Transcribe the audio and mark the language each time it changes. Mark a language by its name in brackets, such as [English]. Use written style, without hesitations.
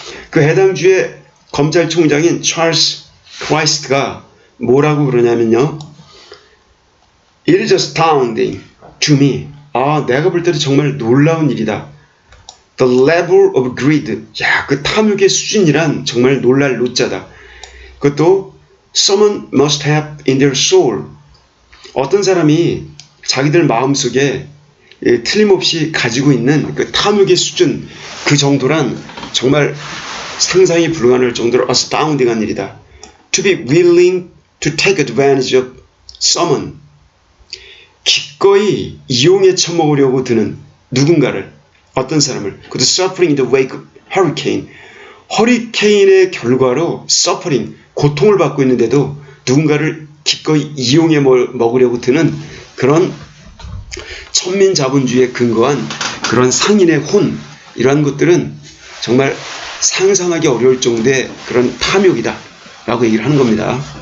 [Korean] 그 해당 주의 검찰총장인 찰스 크라이스트가 뭐라고 그러냐면요, [English] It is astounding to me. [Korean] 내가 볼 때도 정말 놀라운 일이다. [English] The level of greed. [Korean] 야, 그 탐욕의 수준이란 정말 놀랄 노자다. 그것도 [English] someone must have in their soul. [Korean] 어떤 사람이 자기들 마음속에 틀림없이 가지고 있는 그 탐욕의 수준, 그 정도란 정말 상상이 불가능할 정도로 astounding한 일이다. [English] To be willing to take advantage of someone. [Korean] 기꺼이 이용해 처먹으려고 드는 누군가를, 어떤 사람을, 그것도 [English] suffering in the wake of hurricane, [Korean] 허리케인의 결과로 suffering, 고통을 받고 있는데도 누군가를 기꺼이 이용해 먹으려고 드는 그런 천민자본주의에 근거한 그런 상인의 혼, 이러한 것들은 정말 상상하기 어려울 정도의 그런 탐욕이다 라고 얘기를 하는 겁니다.